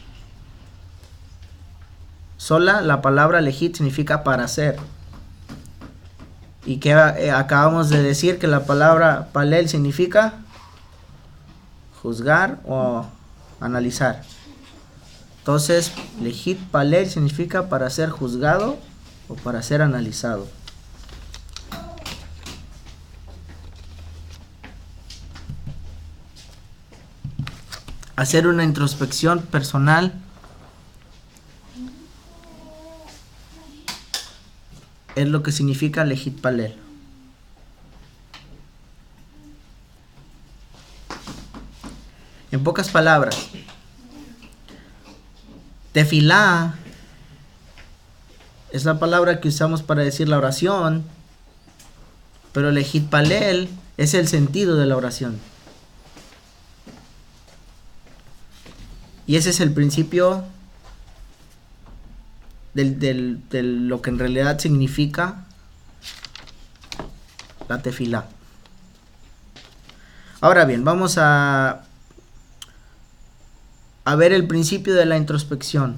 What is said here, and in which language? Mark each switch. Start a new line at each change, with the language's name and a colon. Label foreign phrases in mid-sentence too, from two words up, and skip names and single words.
Spanish: Sola la palabra lejit significa para hacer. Y que acabamos de decir que la palabra palel significa juzgar o analizar. Entonces,
Hebrew: להתפלל
Spanish: significa para ser juzgado o para ser analizado. Hacer una introspección personal es lo que significa
Hebrew: להתפלל.
Spanish: En pocas palabras, tefilá es la palabra que usamos para decir la oración, pero
Hebrew: להתפלל
Spanish: es el sentido de la oración. Y ese es el principio de lo que en realidad significa la tefilá. Ahora bien, vamos a ver el principio de la introspección.